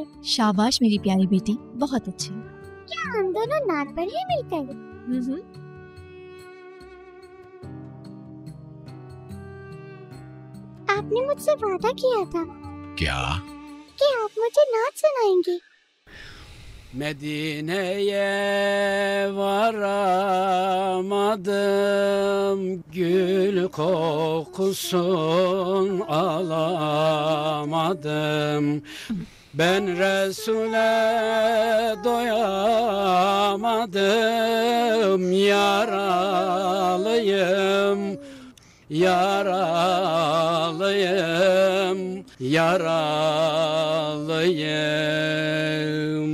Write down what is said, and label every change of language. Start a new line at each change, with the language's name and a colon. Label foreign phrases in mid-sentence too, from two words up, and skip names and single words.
Hindi: शाबाश मेरी प्यारी बेटी, बहुत अच्छी। क्या हम दोनों नात पढ़े मिलकर? आपने मुझसे वादा किया था क्या? कि आप मुझे नात सुनाएंगे।
Turkish: Medine'ye varamadım, gül kokusun alamadım. Ben Resul'e doyamadım, yaralıyım, yaralıyım, yaralıyım.